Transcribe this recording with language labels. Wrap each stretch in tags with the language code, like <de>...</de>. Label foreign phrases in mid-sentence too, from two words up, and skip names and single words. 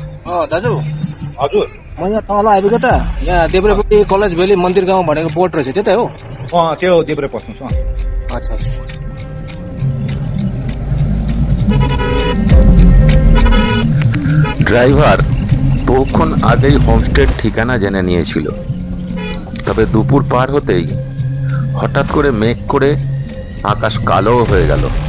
<ne>दाजु हजुर म यहाँ तल आइपुगेँ त। यहाँ देब्रेपट्टि कलेज भ्याली मन्दिर गाउँ भनेको बोर्ड रहेछ, त्यो त हो? त्यो देब्रे पस्नुहोस्। अच्छा</ne> <bn>ড্রাইভার বহুক্ষণ আগেই হোমস্টের ঠিকানা জেনে নিয়েছিল। তবে দুপুর পার হতেই হঠাৎ করে মেঘ করে আকাশ কালো হয়ে গেল।</bn>